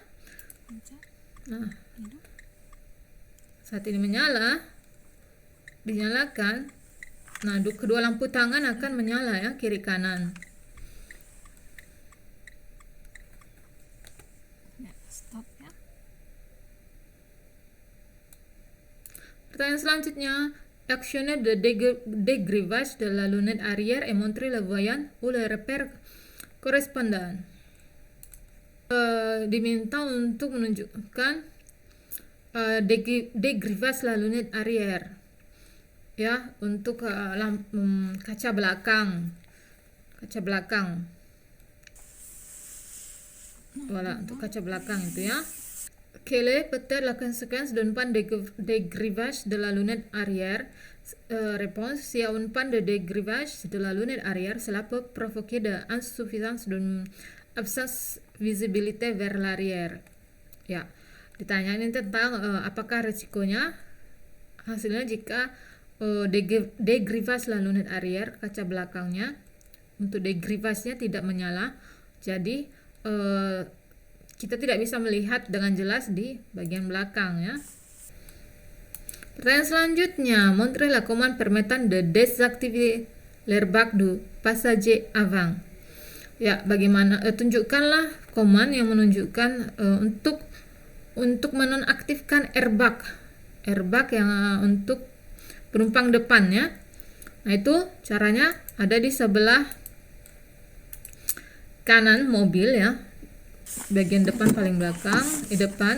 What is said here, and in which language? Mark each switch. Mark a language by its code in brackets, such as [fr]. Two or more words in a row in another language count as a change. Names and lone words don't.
[id] Nah, saat ini dinyalakan. Nah, kedua lampu tangan akan menyala ya, kiri kanan. Stop ya. Pertanyaan selanjutnya, [fr] actionner de dégrivage de la lunette arrière est montré le voyant ou le repère correspondant. [id] Diminta untuk menunjukkan [fr] dégrivage la lunette arrière [id] ya, untuk kaca belakang. Voilà, untuk kaca belakang itu ya. [fr] Quelle est peut-être la conséquence d'un panne de dégrivage de la lunette arrière? Réponse, s'il y a une panne de dégrivage de la lunette arrière, cela peut provoquer de insuffisance d'une absence visibilité vers l'arrière. [id] Ya, ditanya ini tentang apakah resikonya, hasilnya jika [fr] dégrivage la lunette arrière, [id] kaca belakangnya, untuk dégrivage-nya tidak menyala, jadi kita tidak bisa melihat dengan jelas di bagian belakang ya. Pertanyaan selanjutnya, [fr] montrez la commande permettant de désactiver l'airbag du passager avant. [id] Ya, bagaimana tunjukkanlah command yang menunjukkan untuk menonaktifkan airbag yang untuk penumpang depan ya. Nah, itu caranya ada di sebelah kanan mobil ya, bagian depan paling belakang di depan.